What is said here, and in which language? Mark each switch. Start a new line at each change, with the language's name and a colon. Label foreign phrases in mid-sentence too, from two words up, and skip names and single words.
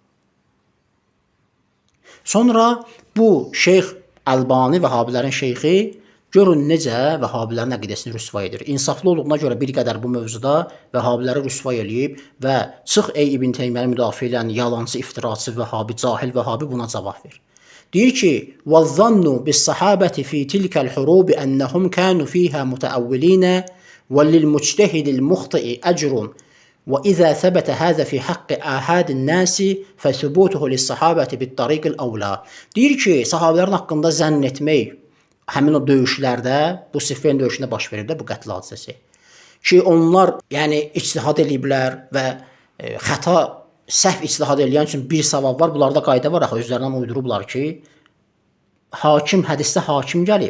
Azerbaijani: Sonra bu Şeyx Əlbani Vəhabilərin şeyxi görün necə Vəhabilərin əqidəsini rüsva edir. İnsaflı olduğuna görə bir qədər bu mövzuda Vəhabiləri rüsva eləyib və çıx ey İbn Teymiyəni müdafiə edən yalancı, iftiraçı Vəhabi, cahil Vəhabi buna cavab ver. Deyir ki,
Arabic: وَالظَّنُّ بِالصَّحَابَةِ فِي تِلْكَ الْحُرُوبِ أَنَّهُمْ كَانُوا فِيهَا مُتَأَوِّلِينَ وَلِلْمُجْتَهِدِ الْمُخْطِئِ أَجْرٌ وَإِذَا ثَبَتَ هَذَا فِي حَقِّ آحَادِ النَّاسِ فَثُبُوتُهُ لِلصَّحَابَةِ بِالطَّرِيقِ الْأَوْلَى.
Azerbaijani: Deyir ki, sahabələrin haqqında zənn etmək həmin o döyüşlərdə, bu Siffin döyüşündə baş verib də bu qətl hadisəsi. Ki onlar yəni ictihad eləyiblər və xəta, səhv ictihad eləyən üçün bir savab var. Bunlarda qayda var axı, özlərindən uydurublar ki, hakim hədisdə hakim gəlib.